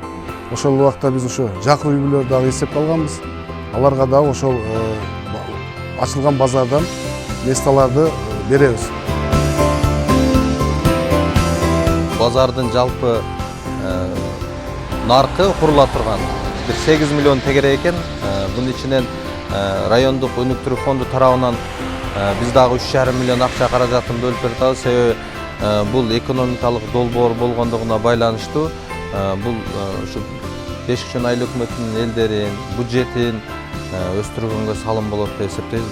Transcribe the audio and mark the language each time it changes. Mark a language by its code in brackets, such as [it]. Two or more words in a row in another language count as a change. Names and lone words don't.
[ky] Ошол убакта биз ошо жакыр үй бүлөлөрдү дагы эсепке алганбыз. Аларга дагы ошол ачылган базардан месталарды беребиз. Базардын жалпы наркы курула турган 8 миллион тегере экен. Бунун ичинен райондук өнүктүрүү фонду тарабынан биз дагы 3,5 миллион акча каражатын бөлүп беребиз. Себеби бул экономикалык долбоор болгондугуна байланыштуу. Бул ушу Бешикчан айыл өкмөтүнүн элдерин, бюджетин өстүргөнгө салым болот деп эсептейбиз.